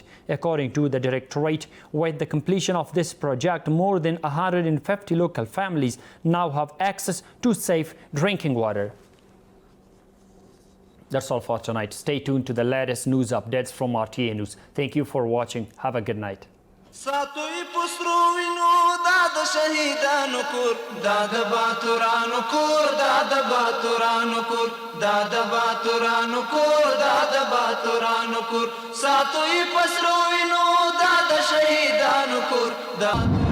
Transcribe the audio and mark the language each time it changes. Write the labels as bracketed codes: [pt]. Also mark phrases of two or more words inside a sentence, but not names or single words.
[en] According to the Directorate, with the completion of this project, more than 150 local families now have access to safe drinking water. That's all for tonight. Stay tuned to the latest news updates from RTA News. Thank you for watching. Have a good night. [ps] ساتوی پسرو وینو دا د شهیدانو کور دا د باتورانو کور دا د باتورانو کور دا د باتورانو کور دا د باتورانو کور ساتوی پسرو وینو دا د شهیدانو کور دا